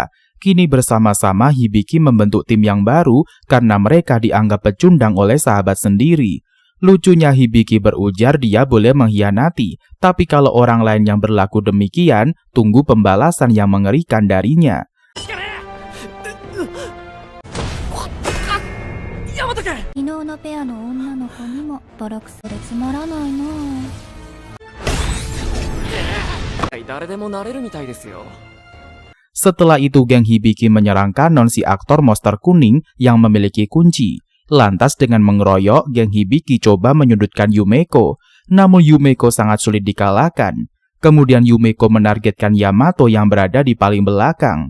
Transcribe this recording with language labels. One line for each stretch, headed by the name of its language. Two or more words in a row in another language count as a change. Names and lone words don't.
Indonesian: Kini bersama-sama Hibiki membentuk tim yang baru karena mereka dianggap pecundang oleh sahabat sendiri. Lucunya Hibiki berujar dia boleh mengkhianati, tapi kalau orang lain yang berlaku demikian, tunggu pembalasan yang mengerikan darinya.
Japanese: 昨日のペアの女の子にもボロクソでつまらないな。誰でもなれるみたいですよ。
Indonesian: Setelah itu geng Hibiki menyerang kanon si aktor monster kuning yang memiliki kunci. Lantas dengan mengeroyok, geng Hibiki coba menyudutkan Yumeko. Namun Yumeko sangat sulit dikalahkan. Kemudian Yumeko menargetkan Yamato yang berada di paling belakang.